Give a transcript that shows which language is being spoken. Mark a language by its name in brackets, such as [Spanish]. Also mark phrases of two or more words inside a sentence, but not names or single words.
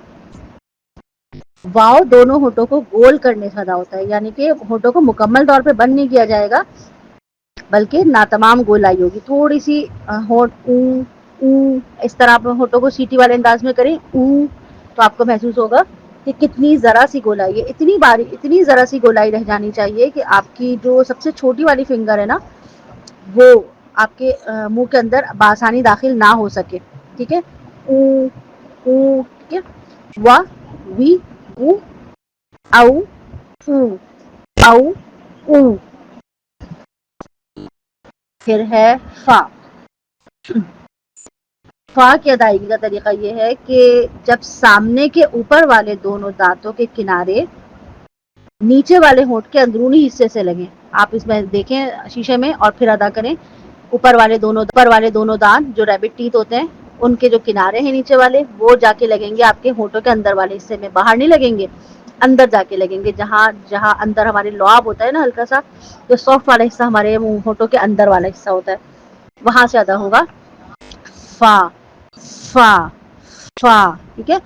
[Urdu] واو دونوں ہونٹوں کو گول کرنے سے ادا ہوتا ہے، یعنی کہ ہونٹوں کو مکمل طور پہ بند نہیں کیا جائے گا بلکہ ناتمام گولائی ہوگی، تھوڑی سی ہونٹ اس طرح آپ ہونٹوں کو سیٹی والے انداز میں کریں تو آپ کو محسوس ہوگا کہ کتنی ذرا سی گولائی ہے، اتنی ذرا سی گولائی رہ جانی چاہیے کہ آپ کی جو سب سے چھوٹی والی فنگر ہے نا وہ آپ کے منہ کے اندر بآسانی داخل نہ ہو سکے، ٹھیک ہے۔ ٹھیک ہے، وا، وی، او، او، او، او۔ پھر ہے فا۔ فا کی ادائیگی کا طریقہ یہ ہے کہ جب سامنے کے اوپر والے دونوں دانتوں کے کنارے نیچے والے ہونٹ کے اندرونی حصے سے لگیں، آپ اس میں دیکھیں شیشے میں اور پھر ادا کریں، اوپر والے دونوں دانت جو [English] rabbit teeth [Urdu] ہوتے ہیں ان کے جو کنارے ہیں نیچے والے وہ جا کے لگیں گے آپ کے ہونٹوں کے اندر والے حصے میں، باہر نہیں لگیں گے، اندر جا کے لگیں گے، جہاں اندر ہمارے لعاب ہوتا ہے نا ہلکا سا، جو سافٹ والا حصہ ہمارے ہونٹوں کے اندر والا حصہ ہوتا ہے، وہاں سے ادا ہوگا فا، فا، فا، ٹھیک ہے۔